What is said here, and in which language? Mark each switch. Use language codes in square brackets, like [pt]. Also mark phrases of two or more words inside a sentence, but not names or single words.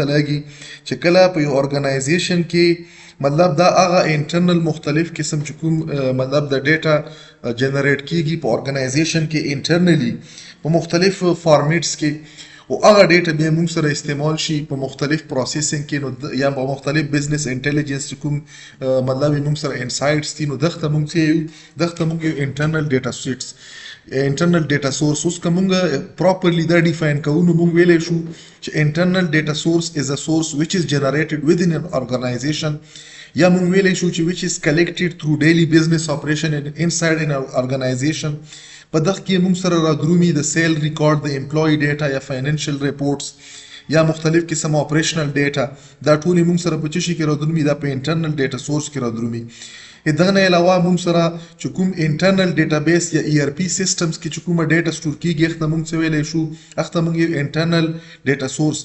[ps] لګي چې کله په یو ارګنایزیشن کې مطلب دا هغه انټرنل مختلف قسم چې کوم مطلب د [en] data generate [ps] کیږي په ارګنایزیشن کې انټرنلی په مختلف فارمیټس کې او هغه ډیټا به موږ سره استعمال شي په مختلف پروسیسینګ کې نو یا په مختلف [en] business intelligence [ps] کوم مطلب موږ سره انسایټس دي نو دغه موږ [en] internal data sets internal data source. [ps] اوس کومه پراپرلی دا ډیفاین کوو نو موږ ویلی شو چې [en] internal data source is a source which is generated within an organization [ps] یا موږ ویلی شو چې [en] which is collected through daily business operation inside an organization. [ps] په دغه کې موږ سره رادرومي د [en] sale record [ps] د [en] employee data [ps] یا [en] financial reports [ps] یا مختلف قسم [en] operational data [ps] دا ټول موږ سره په چشي کې رادرومي دا په [en] internal data source [ps] کې رادرومي. دغه نه علاوه موږ سره چې کوم [en] internal database [ps] یا [en] ERP systems [ps] کې چې کومه ډیټا سٹور کیږي هغه موږ څه ویلی شو هغه موږ یو [en] internal data source.